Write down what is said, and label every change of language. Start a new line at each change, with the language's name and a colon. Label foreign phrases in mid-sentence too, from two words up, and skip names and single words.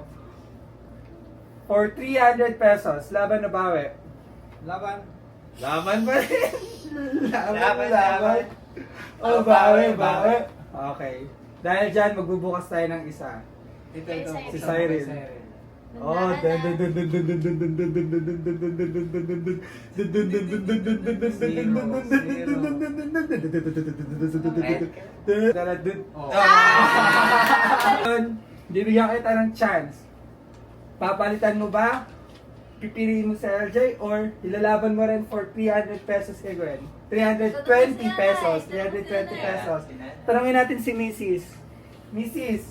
English: For 300 pesos,
Filipino: laban o bawi? Laban. Laban pa rin. Laban, Laban, laban. O bawi, bawi. Okay. Dahil dyan, magbubukas tayo ng isa. Ito, ito. Si Cyril. Oh, dun dun dun dun dun dun dun dun dun dun dun dun dun dun dun dun dun dun. Dun dun dun dun dun dun dun dun dun dun dun dun dun dun. Bibigyan kita ng chance. Papalitan mo ba? Pipiliin mo sa LJ or ilalaban mo rin
English: for 300 pesos
Filipino: kay Gwen? 320 pesos. 320 pesos. Tanungin natin si Mrs. Mrs.